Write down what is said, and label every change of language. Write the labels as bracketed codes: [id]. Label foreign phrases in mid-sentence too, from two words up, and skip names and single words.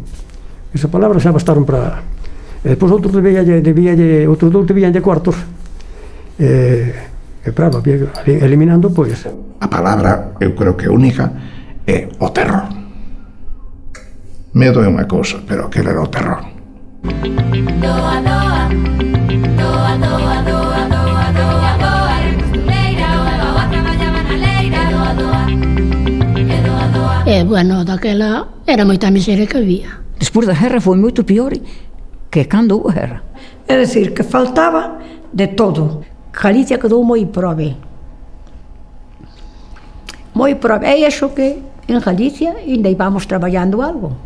[gl] Esa palabra xa bastaron para... Depois outros outros dous debíanlle cuartos. Claro, eliminando, pois... A palabra, eu creo que única, é o terror. Medo é unha cousa, pero aquele era o terror. Doa, doa, doa, doa, doa, doa, doa, doa, costureira, oa traballaba na leira, doa, doa, doa, doa. Bueno, daquela era moita miseria que había. Despois da guerra foi moito pior que cando houve guerra. É dicir, que faltaba de todo. Galicia quedou moi prove. Moi prove. É iso que en Galicia ainda íbamos traballando algo.